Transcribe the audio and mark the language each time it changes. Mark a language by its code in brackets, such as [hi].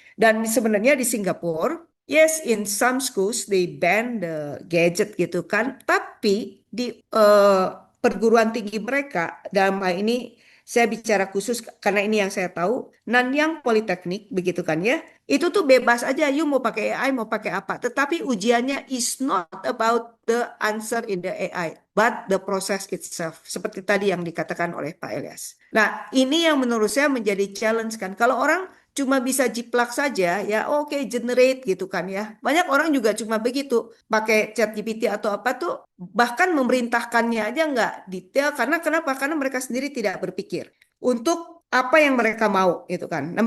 [id] Dan sebenarnya di Singapura, [en] yes in some schools they ban the gadget [id] gitu kan, tapi di perguruan tinggi mereka dalam hal ini Saya bicara khusus karena ini yang saya tahu. Nanyang Politeknik, begitu kan ya. Itu tuh bebas aja, you mau pakai AI, mau pakai apa. Tetapi ujiannya [en] is not about the answer in the AI, but the process itself. [id] Seperti tadi yang dikatakan oleh Pak Elias. Nah, ini yang menurut saya menjadi challenge kan. Kalau orang cuma bisa jiplak saja, ya oke, generate gitu kan ya. Banyak orang juga cuma begitu, pakai ChatGPT atau apa tuh, bahkan memerintahkannya aja nggak detail. Karena kenapa? Karena mereka sendiri tidak berpikir untuk apa yang mereka mau gitu kan.